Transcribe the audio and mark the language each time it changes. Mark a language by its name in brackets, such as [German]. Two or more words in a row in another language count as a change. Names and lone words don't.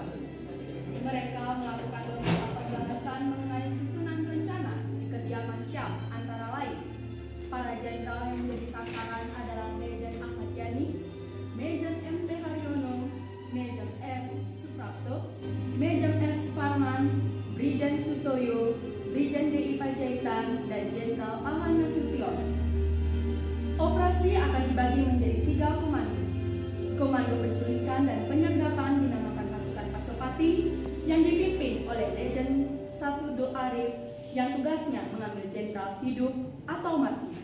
[Indonesian] Mereka melakukan beberapa pembahasan mengenai susunan rencana di kediaman Syam, antara lain para jenderal yang menjadi sasaran adalah Majen Ahmad Yani, Majen M. Haryono, Majen M. Suprapto, Majen S. Parman, Brigjen Sutoyo, Brigjen D.I. Panjaitan, dan Jenderal Aman Nasution. Operasi akan dibagi menjadi 3 komando. Komando penculikan dan penyergapan dinamakan pasukan Pasopati yang dipimpin oleh Legend 1 Do Arif yang tugasnya mengambil jenderal hidup atau mati.